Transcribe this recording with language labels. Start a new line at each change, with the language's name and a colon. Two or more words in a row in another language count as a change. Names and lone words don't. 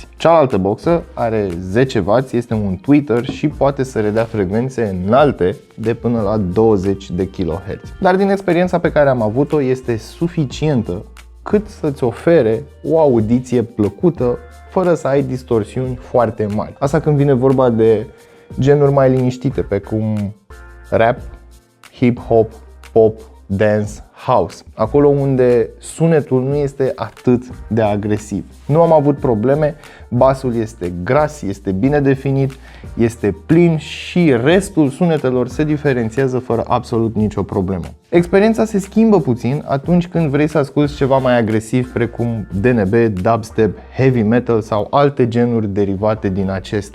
Romanian: Cealaltă boxă are 10 W, este un tweeter și poate să redea frecvențe înalte de până la 20 de kHz. Dar din experiența pe care am avut-o, este suficientă cât să-ți ofere o audiție plăcută fără să ai distorsiuni foarte mari. Asta când vine vorba de genuri mai liniștite, pe cum rap, hip-hop, pop, dance, house, acolo unde sunetul nu este atât de agresiv. Nu am avut probleme, basul este gras, este bine definit, este plin și restul sunetelor se diferențiază fără absolut nicio problemă. Experiența se schimbă puțin atunci când vrei să asculți ceva mai agresiv, precum DNB, dubstep,
English: heavy metal
Romanian: sau alte genuri derivate din acestea.